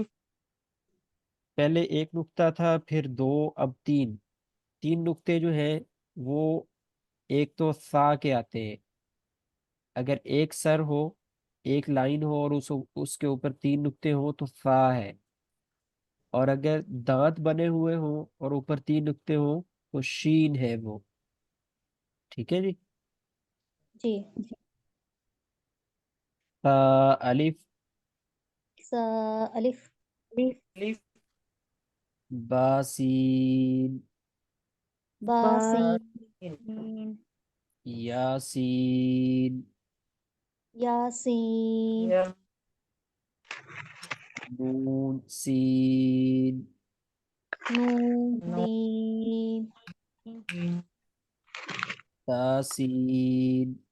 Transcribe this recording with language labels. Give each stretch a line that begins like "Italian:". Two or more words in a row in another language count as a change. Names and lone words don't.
Urdu: پہلے ایک نقطہ تھا، پھر دو، اب تین، تین نقطے جو ہیں وہ ایک تو سا کے آتے ہیں، اگر ایک سر ہو، ایک لائن ہو اور اس کے اوپر تین نقطے ہوں تو فا ہے، اور اگر دانت بنے ہوئے ہوں اور اوپر تین نقطے ہوں تو شین ہے وہ، ٹھیک ہے جی؟ जी تا الف، ثا الف الف با سین، बा با सीन سین یا سین، यासीन یا نون سین، नून نون सीन تا سین۔